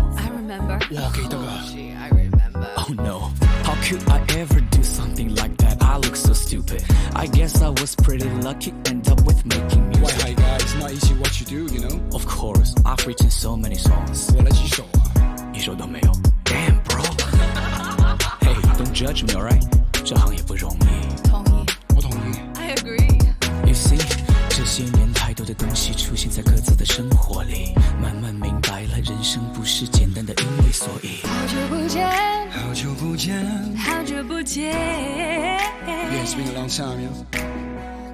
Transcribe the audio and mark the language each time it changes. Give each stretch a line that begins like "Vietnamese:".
English: I remember Walk it over I remember Oh no How could I ever do something like that I look so stupid I guess I was pretty lucky End up with making music Why hi guys Not easy what you do you know Of course I've written so many songs
Chinese: 我来几首啊一首都没有
English: Damn bro Hey don't judge me alright
Chinese: 这行业不容易，同意，我同意
English: ，I agree。 You see，
Chinese: 这些年太多的东西出现在各自的生活里，慢慢明白了人生不是简单的因为所以。好久不见，好久不见，好久不见。
English: Yeah, it's been a long time, you know。